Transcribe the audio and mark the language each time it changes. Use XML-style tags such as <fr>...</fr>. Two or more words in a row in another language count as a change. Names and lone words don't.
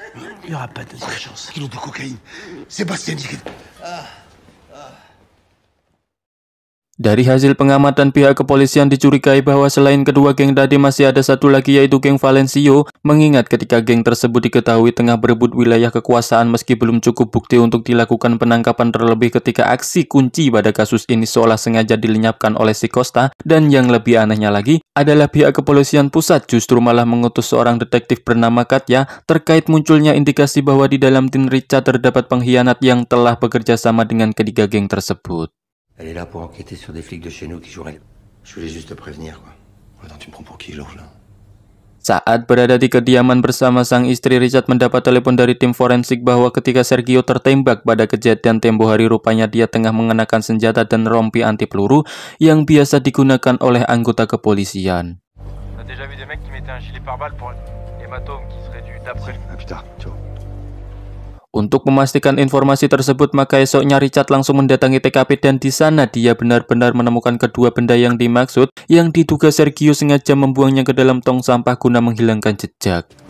<id>Dari hasil pengamatan, pihak kepolisian dicurigai bahwa selain kedua geng tadi masih ada satu lagi yaitu geng Valencio, mengingat ketika geng tersebut diketahui tengah berebut wilayah kekuasaan meski belum cukup bukti untuk dilakukan penangkapan, terlebih ketika aksi kunci pada kasus ini seolah sengaja dilenyapkan oleh si Costa. Dan yang lebih anehnya lagi adalah pihak kepolisian pusat justru malah mengutus seorang detektif bernama Katya terkait munculnya indikasi bahwa di dalam tim Richard terdapat pengkhianat yang telah bekerja sama dengan ketiga geng tersebut.</id> <fr>Elle est là pour enquêter sur des flics de chez nous qui joueraient. Je voulais juste te prévenir, quoi. Attends, tu me prends pour qui, l'autre, là?</fr> <id>Saat berada di kediaman bersama sang istri, Richard mendapat telepon dari tim forensik bahwa ketika Sergio tertembak pada kejadian tempo hari, rupanya dia tengah mengenakan senjata dan rompi anti peluru yang biasa digunakan oleh anggota kepolisian. Untuk memastikan informasi tersebut, maka esoknya Richard langsung mendatangi TKP dan di sana dia benar-benar menemukan kedua benda yang dimaksud, yang diduga Sergio sengaja membuangnya ke dalam tong sampah guna menghilangkan jejak.</id>